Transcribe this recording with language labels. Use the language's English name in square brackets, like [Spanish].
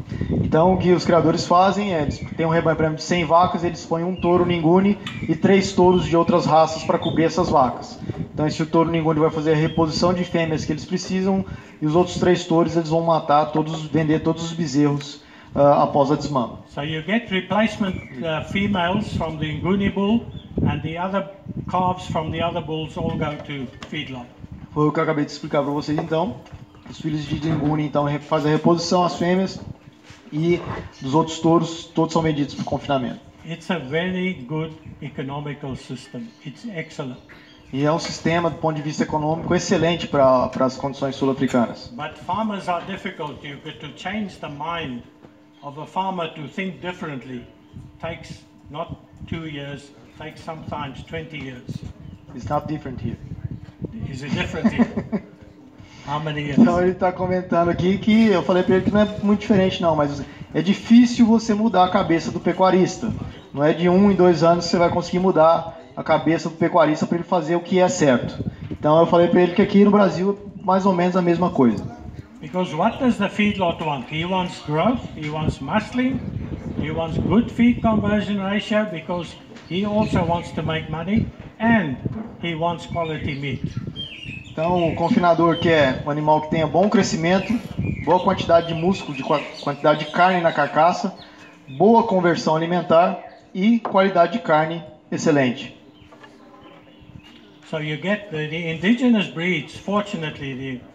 [Portuguese] Então o que os criadores fazem é, eles têm um rebanho de 100 vacas, eles põem um touro Nguni e 3 touros de outras raças para cobrir essas vacas. Então esse touro Nguni vai fazer a reposição de fêmeas que eles precisam e os outros 3 touros eles vão matar vender todos os bezerros após a desmama. [English] So you get replacement females from the Nguni bull and the other calves from the other bulls all go to feedlot. [Portuguese] Foi o que eu acabei de explicar para vocês então. Os filhos de Nguni então fazem a reposição às fêmeas e dos outros touros todos são vendidos para o confinamento. [English] It's a very good economical system. It's excellent. [Portuguese] E é um sistema do ponto de vista econômico excelente para as condições sul-africanas. [English] But farmers are difficult. You get to change the mind of a farmer to think differently. Takes not 2 years, takes sometimes 20 years. It's not different here. Is it different here? How many years? [Portuguese] Então ele está comentando aqui que eu falei para ele que não é muito diferente não, mas é difícil você mudar a cabeça do pecuarista. Não é de 1 em 2 anos que você vai conseguir mudar a cabeça do pecuarista para ele fazer o que é certo. Então eu falei para ele que aqui no Brasil é mais ou menos a mesma coisa. [English] Because what does the feedlot want? He wants growth, he wants muscling, he wants good feed conversion ratio because he also wants to make money and he wants quality meat. [Portuguese] Então o confinador quer um animal que tenha bom crescimento, boa quantidade de músculo, quantidade de carne na carcaça, boa conversão alimentar e qualidade de carne excelente. [English] So you get the indigenous breeds, fortunately,